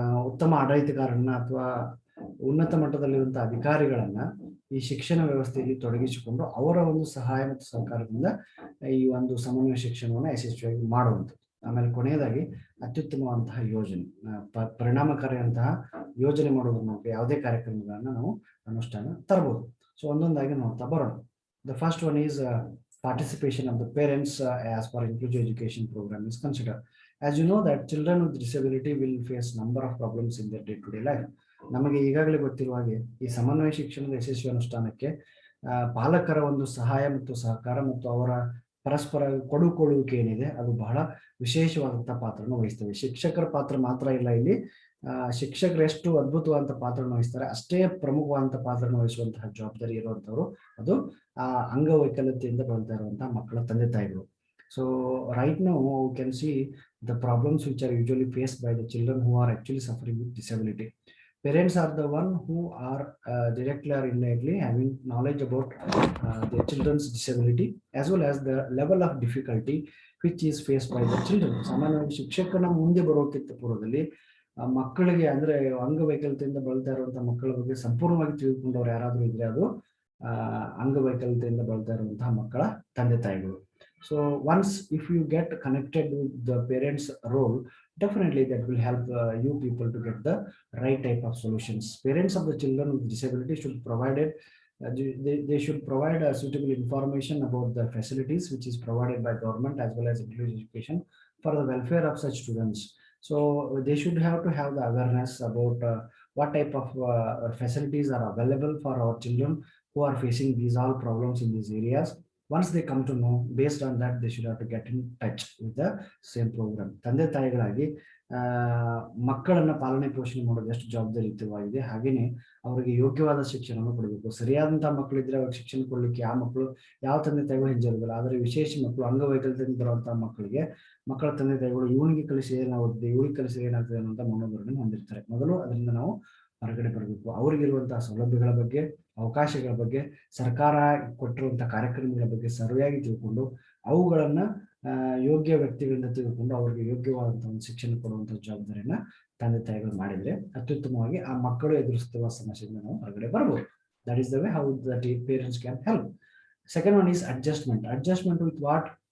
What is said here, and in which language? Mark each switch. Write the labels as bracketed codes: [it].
[kn] ಉತ್ತಮ ಆಡಳಿತಗಾರರನ್ನ ಅಥವಾ ಉನ್ನತ ಮಟ್ಟದಲ್ಲಿರುವಂತಹ ಅಧಿಕಾರಿಗಳನ್ನ ಈ ಶಿಕ್ಷಣ ವ್ಯವಸ್ಥೆಯಲ್ಲಿ ತೊಡಗಿಸಿಕೊಂಡು ಅವರ ಒಂದು ಸಹಾಯ ಮತ್ತು ಸಹಕಾರದಿಂದ ಈ ಒಂದು ಸಮನ್ವಯ ಶಿಕ್ಷಣವನ್ನು ಯಶಸ್ವಿಯಾಗಿ ಮಾಡುವಂಥದ್ದು. ಆಮೇಲೆ ಕೊನೆಯದಾಗಿ ಅತ್ಯುತ್ತಮವಂತಹ ಯೋಜನೆ, ಪರಿಣಾಮಕಾರಿಯಂತಹ ಯೋಜನೆ ಮಾಡುವುದರ ಮೂಲಕ ಯಾವುದೇ ಕಾರ್ಯಕ್ರಮಗಳನ್ನ ನಾವು ಅನುಷ್ಠಾನ ತರಬಹುದು. ಸೊ ಒಂದೊಂದಾಗಿ ನೋಡ್ತಾ ಬರೋಣ. [en] The first one is participation of the parents as per inclusive education program is considered. As you know that children with disability will face number of problems in their day-to-day life. [kn] ನಮಗೆ ಈಗಾಗಲೇ ಗೊತ್ತಿರುವ ಹಾಗೆ ಈ ಸಮನ್ವಯ ಶಿಕ್ಷಣದ ಯಶಸ್ವಿ ಅನುಷ್ಠಾನಕ್ಕೆ ಪಾಲಕರ ಒಂದು ಸಹಾಯ ಮತ್ತು ಸಹಕಾರ ಮತ್ತು ಅವರ ಪರಸ್ಪರ ಕೊಡುಕೊಳ್ಳುವಿಕೆ ಏನಿದೆ ಅದು ಬಹಳ ವಿಶೇಷವಾದಂತಹ ಪಾತ್ರವನ್ನು ವಹಿಸ್ತವೆ. ಶಿಕ್ಷಕರ ಪಾತ್ರ ಮಾತ್ರ ಇಲ್ಲ ಇಲ್ಲಿ, ಶಿಕ್ಷಕರು ಎಷ್ಟು ಅದ್ಭುತವಾದಂತಹ ಪಾತ್ರವನ್ನು ವಹಿಸ್ತಾರೆ ಅಷ್ಟೇ ಪ್ರಮುಖವಾದಂತಹ ಪಾತ್ರವನ್ನು ವಹಿಸುವಂತಹ ಜವಾಬ್ದಾರಿ ಇರುವಂತವರು ಅದು ಅಂಗವೈಕಲ್ಯತೆಯಿಂದ ಬಳಲ್ತಾ ಇರುವಂತಹ ಮಕ್ಕಳ ತಂದೆ ತಾಯಿಗಳು. [en] So right now we can see the problems which are usually faced by the children who are actually suffering with disability. Parents are the one who are directly or indirectly having knowledge about their children's disability as well as the level of difficulty which is faced by the children. [kn] ಸಾಮಾನ್ಯವಾಗಿ ಶಿಕ್ಷಕನ ಮುಂದೆ ಬರೋಕ್ಕಿಂತ ಪೂರ್ವದಲ್ಲಿ ಮಕ್ಕಳಿಗೆ ಅಂದ್ರೆ ಅಂಗವೈಕಲ್ಯತೆಯಿಂದ ಬಳಲ್ತಾ ಇರುವಂತಹ ಮಕ್ಕಳ ಬಗ್ಗೆ ಸಂಪೂರ್ಣವಾಗಿ ತಿಳಿದುಕೊಂಡವ್ರು ಯಾರಾದ್ರೂ ಇದ್ರೆ ಅದು ಅಂಗವೈಕಲ್ಯತೆಯಿಂದ ಬಳಲ್ತಾ ಇರುವಂತಹ ಮಕ್ಕಳ ತಂದೆ ತಾಯಿಗಳು. [en] So once if you get connected with the parents' role, definitely that will help you people to get the right type of solutions. Parents of the children with disability should provide they should provide suitable information about the facilities which is provided by government as well as inclusive education for the welfare of such students. So they should have to have the awareness about what type of facilities are available for our children who are facing these all problems in these areas. Once they come to know, based on that they should have to get in touch with the same program. [kn] ತಂದೆ ತಾಯಿಗಳಾಗಿ ಮಕ್ಕಳನ್ನ ಪಾಲನೆ ಪೋಷಣೆ ಮಾಡೋದು ಎಷ್ಟು ಜವಾಬ್ದಾರಿಯುತವಾಗಿದೆ, ಹಾಗೇನೆ ಅವರಿಗೆ ಯೋಗ್ಯವಾದ ಶಿಕ್ಷಣವನ್ನು ಕೊಡಬೇಕು. ಸರಿಯಾದಂತಹ ಮಕ್ಕಳಿದ್ರೆ ಅವ್ರಿಗೆ ಶಿಕ್ಷಣ ಕೊಡ್ಲಿಕ್ಕೆ ಆ ಮಕ್ಕಳು ಯಾವ ತಂದೆ ತಾಯಿಗಳು ಹಿಂಜರಿದಿಲ್ಲ. ಆದರೆ ವಿಶೇಷ ಮಕ್ಕಳು ಅಂಗವೈಕಲ್ಯದಿಂದ ಬರುವಂತಹ ಮಕ್ಕಳಿಗೆ ಮಕ್ಕಳ ತಂದೆ ತಾಯಿಗಳು ಇವನಿಗೆ ಕಲಿಸಿ ಏನಾಗುತ್ತೆ, ಇವಳಿಗೆ ಕಲಿಸಿ ಏನಾಗ್ತದೆ ಅನ್ನೋಂಥ ಮನೋಧೋರಣೆ ಹೊಂದಿರ್ತಾರೆ. ಮೊದಲು ಅದರಿಂದ ನಾವು ಹೊರಗಡೆ ಬರಬೇಕು. ಅವ್ರಿಗಿರುವಂತಹ ಸೌಲಭ್ಯಗಳ ಬಗ್ಗೆ, ಅವಕಾಶಗಳ ಬಗ್ಗೆ, ಸರ್ಕಾರ ಕೊಟ್ಟಿರುವಂತಹ ಕಾರ್ಯಕ್ರಮಗಳ ಬಗ್ಗೆ ಸರಿಯಾಗಿ ತಿಳ್ಕೊಂಡು ಅವುಗಳನ್ನ ಯೋಗ್ಯ ವ್ಯಕ್ತಿಗಳಿಂದ ತಿಳ್ಕೊಂಡು ಅವರಿಗೆ ಯೋಗ್ಯವಾದಂತಹ ಒಂದು ಶಿಕ್ಷಣ ಕೊಡುವಂತಹ ಜವಾಬ್ದಾರಿಯನ್ನ ತಂದೆ ತಾಯಿಗಳು ಮಾಡಿದ್ರೆ ಅತ್ಯುತ್ತಮವಾಗಿ ಆ ಮಕ್ಕಳು ಎದುರಿಸುತ್ತಿರುವ ಸಮಸ್ಯೆಯಿಂದ ನಾವು ಹೊರಗಡೆ ಬರಬಹುದು. [en] That is the way how the parents can help. Second one is adjustment. Adjustment with what?